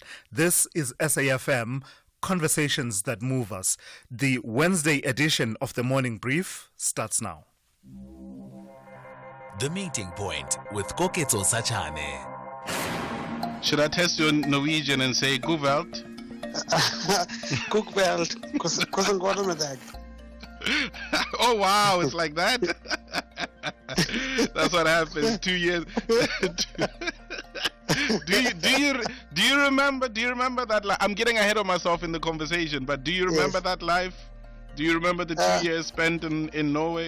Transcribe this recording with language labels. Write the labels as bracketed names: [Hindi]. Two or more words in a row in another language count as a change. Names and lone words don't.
[English] This is SAFM, Conversations That Move Us. The Wednesday edition of the Morning Brief starts now. The Meeting Point with Koketso Sachane. Should I test your Norwegian and say Guvelt? [Norwegian] Guvelt. Hvordan går det med deg? [English] Oh wow, it's like that? That's what happened 2 years. Do you remember that life? I'm getting ahead of myself in the conversation, but do you remember that life? Do you remember the 2 years spent in Norway?